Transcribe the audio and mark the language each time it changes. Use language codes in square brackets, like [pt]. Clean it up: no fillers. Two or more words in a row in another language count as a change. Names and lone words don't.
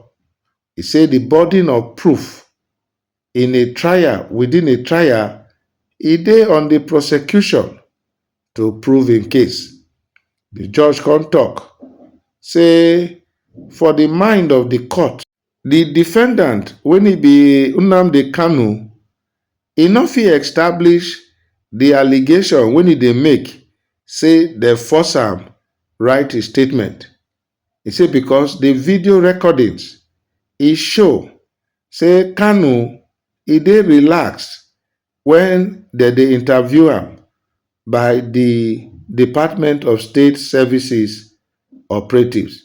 [pcm] He said the burden of proof in a trial, within a trial, it dey on the prosecution to prove in case. The judge can talk, say for the mind of the court, the defendant, when he be Nnamdi Kanu, he no fit establish the allegation when he dey make, say they force am write a statement. He say because the video recordings, e show, say Kanu, he dey relaxed when they interview am by the Department of State Services operatives.